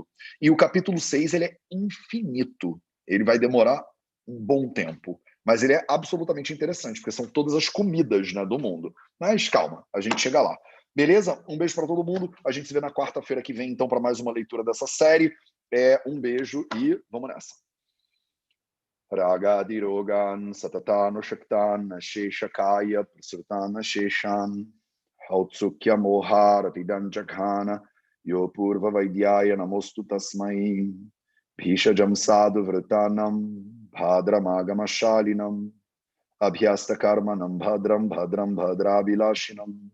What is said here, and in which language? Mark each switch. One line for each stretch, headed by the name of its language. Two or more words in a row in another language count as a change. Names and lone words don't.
Portuguese: E o capítulo 6, ele é infinito. Ele vai demorar um bom tempo. Mas ele é absolutamente interessante, porque são todas as comidas, né, do mundo. Mas calma, a gente chega lá. Beleza? Um beijo para todo mundo. A gente se vê na quarta-feira que vem, então, para mais uma leitura dessa série. Um beijo e vamos nessa.
Sanskrit: Ragadirogan satatano shaktan sheshakaya prasutana sheshan Hautsukya moharatidan jaghana yo purva vaidyaya namostu tasmai bhishajam sadhu vratanam bhadramagamashalinam abhyasta karmanam bhadram bhadrabilashinam